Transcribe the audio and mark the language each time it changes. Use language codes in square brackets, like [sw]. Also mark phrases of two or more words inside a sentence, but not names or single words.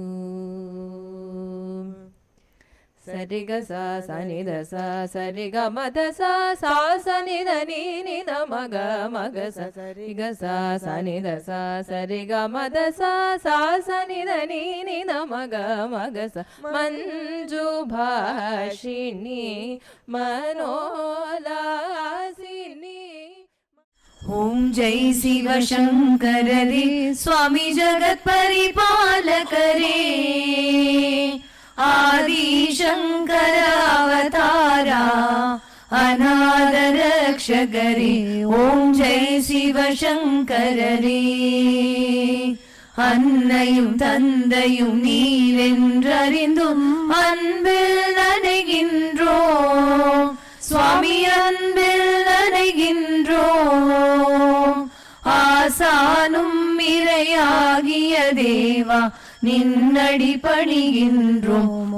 [ta] சரிக சா சனித சா சரிக மத சா சா சனித நீத மக மக சரிக சா சனித சா சரிக மத சா சா சனித நீத மக மக ச மஞ்சு பாஷினி மனோலாசினி. [hi] ओम जय शिव शंकर रे स्वामी जगत परिपालक रे आदि शंकर अवतारा अनाथ रक्षक रे. ओम जय शिव शंकर रे. [ta] அன்னையும் தந்தையும் நீரென்றறிந்தும் அன்பில் நனைகின்றோம் சுவாமி, அன்பில் நனைகின்றோம். ஆசானும் இறையாகிய தேவா நின்னடி பணிகின்றோம்.